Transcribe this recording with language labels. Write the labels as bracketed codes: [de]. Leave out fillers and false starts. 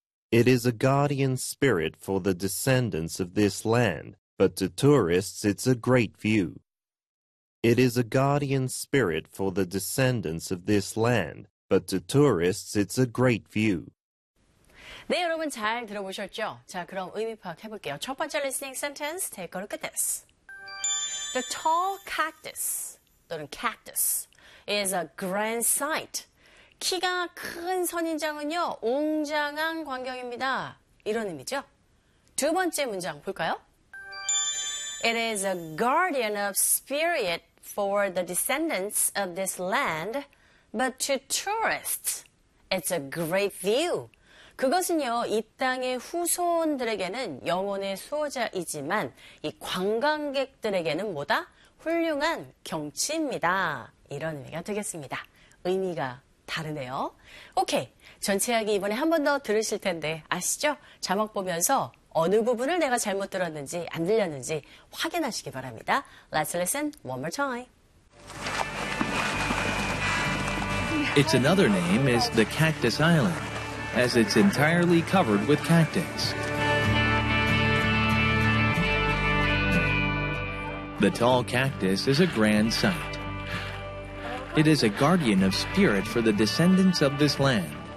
[en] It is a guardian spirit for the descendants of this land, but to tourists it's a great view. It is a guardian spirit for the descendants of this land, but to tourists it's a great view. [ko] 네, 여러분 잘 들어보셨죠? 자, 그럼 의미 파악해 볼게요. 첫 번째 리스닝 센텐스 [en] take a look at this. The tall cactus [ko] 또는 [en] cactus is a grand sight. [ko] 키가 큰 선인장은요, 웅장한 광경입니다. 이런 의미죠? 두 번째 문장 볼까요? [en] It is a guardian of spirit for the descendants of this land, but to tourists, it's a great view. [ko] 그것은요, 이 땅의 후손들에게는 영혼의 수호자이지만, 이 관광객들에게는 뭐다? 훌륭한 경치입니다. 이런 의미가 되겠습니다. 의미가 다르네요. 오케이. 전체 이야기 이번에 한 번 더 들으실 텐데 아시죠? 자막 보면서 어느 부분을 내가 잘못 들었는지 안 들렸는지 확인하시기 바랍니다. [en] Let's listen one more time. Its another name is the Cactus Island, as it's entirely covered with cactus. The tall cactus is a grand sight. It is a guardian of spirit for the descendants of this land.